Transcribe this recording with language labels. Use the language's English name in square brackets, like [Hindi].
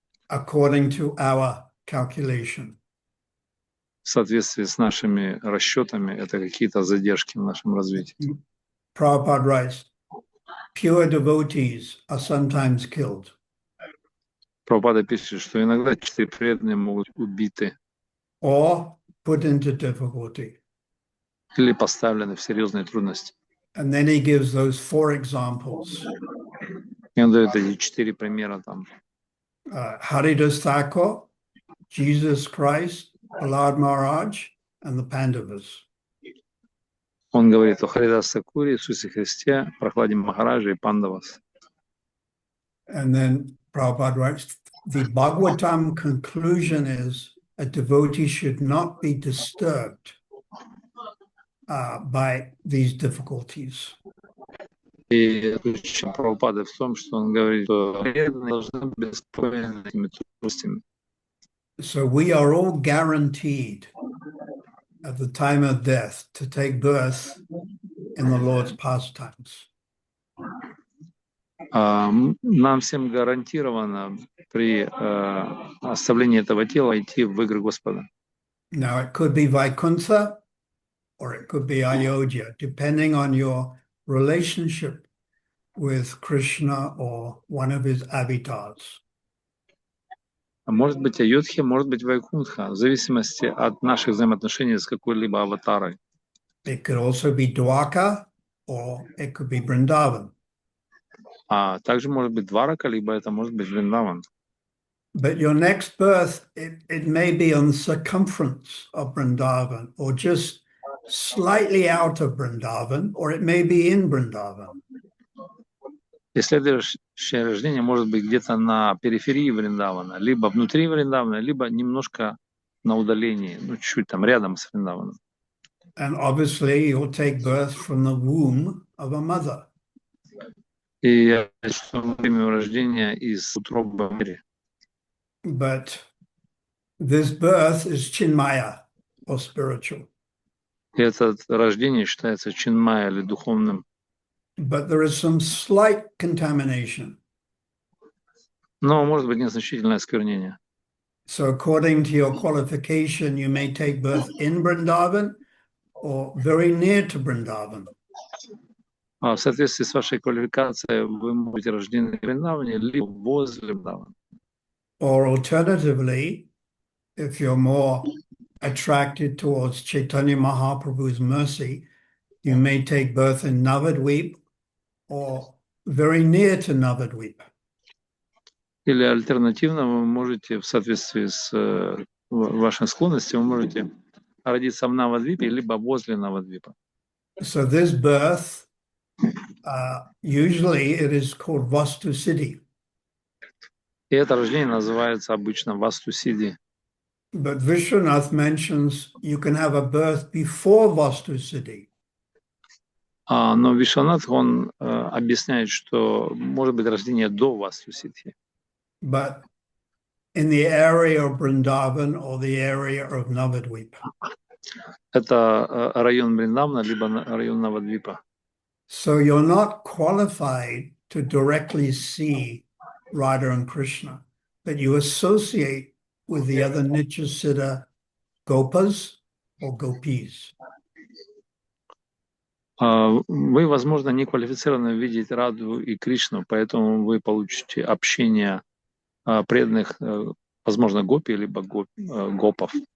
[English] According to our calculation. [Russian] В соответствии с нашими расчетами, это какие-то задержки в нашем развитии. [English] Prabhupada writes, pure devotees are sometimes killed. [Russian] Прабхупада пишет, что иногда чистые преданные могут убиты. [English] Or put into difficulty. [Russian] Или поставлены в серьезные трудности. [English] And then he gives those 4 examples. [Russian] И он дает эти 4 примера там. [English] Haridas Thakur, Jesus Christ, Prahlad Maharaj, and the Pandavas. [Russian] Он говорит о Харидас Сакуре, Иисусе Христе, Прохладе Махараджа и Пандавас. [English] And then Prabhupada writes, the Bhagavatam conclusion is a devotee should not be disturbed by these difficulties. [Russian] И ключ Прабхупады в том, что он говорит, что преданные должны быть беспокоены этими трудностями. [English] So we are all guaranteed at the time of death to take birth in the Lord's pastimes. [Russian] Нам всем гарантировано при оставлении этого тела идти в игры Господа. [English] Now it could be Vaikuntha or it could be Ayodhya, depending on your relationship with Krishna or one of his avatars. [Russian] Может быть Айодхи, может быть Вайкунтха, в зависимости от наших взаимоотношений с какой-либо аватарой. [English] It could also be Dwarka or it could be Vrindavan. [Russian] А также может быть Дварака, либо это может быть Вриндаван. [English] But your next birth, it may be on the circumference of Vrindavan or just slightly out of Vrindavan, or it may be in Vrindavan. [Russian] И следующее рождение может быть где-то на периферии Вриндавана, либо внутри Вриндавана, либо немножко на удалении, чуть-чуть там рядом с Вриндаваном. [English] And obviously you'll take birth from the womb of a mother. [Russian] И что во время рождения из утробы матери. [English] But this birth is Chinmaya or spiritual. [Russian] И это рождение считается чинмая или духовным. [English] But there is some slight contamination. [Russian] Но может быть незначительное осквернение. [English] So according to your qualification, you may take birth in Vrindavan or very near to Vrindavan. [Russian] В соответствии с вашей квалификацией вы можете рождены в Вриндаване, либо возле Вриндавана. [English] Or alternatively, if you're more attracted towards Chaitanya Mahaprabhu's mercy, you may take birth in Navadvip or very near to Navadvipa. [Russian] Или альтернативно вы можете в соответствии с вашей склонностью, вы можете родиться в Навадвипе, либо возле Навадвипа. [English] So this birth, usually it is called Vastu Siddhi. [Russian] И это рождение называется обычно Васту-сидhi. [English] But Vishwanath mentions you can have a birth before Vastu Siddhi. [Russian] Но Вишванат, он объясняет, что может быть рождение до Васту-сидhi. [English] But in the area of Vrindavan or the area of Navadvipa. [Russian] Это район Бриндавана, либо район Навадвипа. [English] So you're not qualified to directly see Radha and Krishna, but you associate with the other Nityasiddha Gopas or Gopis. [Russian] Вы, возможно, не квалифицированы видеть Раду и Кришну, поэтому вы получите общение преданных, возможно, гопи, либо гопов.